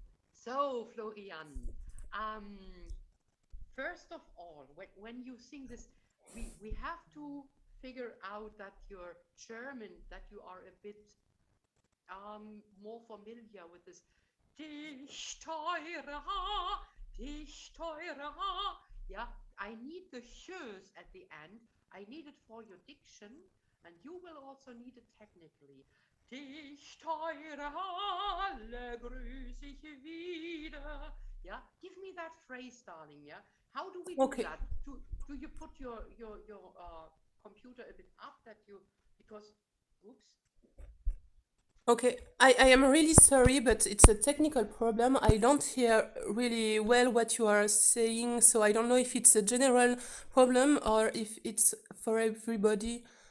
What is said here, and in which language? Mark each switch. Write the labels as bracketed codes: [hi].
[en] So, Floriane, first of all, when you sing this, we have to figure out that you're German, that you are a bit more familiar with this. [de] Dich, teure, dich, teure. [en] Yeah, I need the shoes at the end. I need it for your diction, and you will also need it technically. [de] Dich, teure Halle, grüß ich wieder. [en] Yeah, give me that phrase, darling. Yeah, how do we do Okay. that? Do you put your computer a bit up that you because oops. Okay, I am really sorry, but it's a technical problem. I don't hear really well what you are saying, so I don't know if it's a general problem or if it's for everybody.